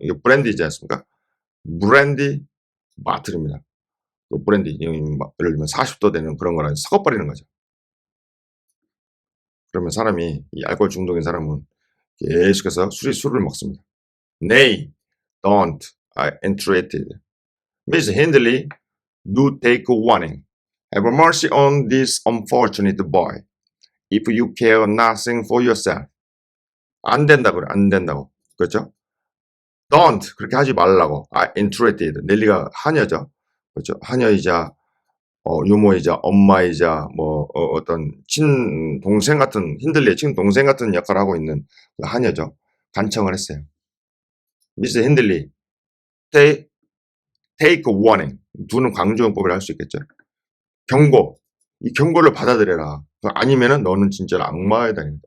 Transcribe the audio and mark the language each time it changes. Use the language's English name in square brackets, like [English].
[Korean] 이게 브랜디지 않습니까? 브랜디 바틀입니다. 그 브랜디 예를 들면 40도 되는 그런 거랑 섞어버리는 거죠. 그러면 사람이 이 알코올 중독인 사람은 계속해서 술을 먹습니다. [English] Nay, don't. I entreated. Miss Hindley, do take a warning. Have mercy on this unfortunate boy. If you care nothing for yourself. [Korean] 안 된다고 그래. 안 된다고. 그렇죠? [English] Don't. [Korean] 그렇게 하지 말라고. [English] I entreated. [Korean] 넬리가 하녀죠. 그렇죠? 하녀이자 유모이자 엄마이자 어떤 친동생 같은 힌들리의 친동생 같은 역할을 하고 있는 그 하녀죠. 간청을 했어요. [English] 미스 힌들리, take a warning. [Korean] 두는 강조용법이라 할 수 있겠죠. 경고. 이 경고를 받아들여라. 아니면은 너는 진짜 악마에 다닌다.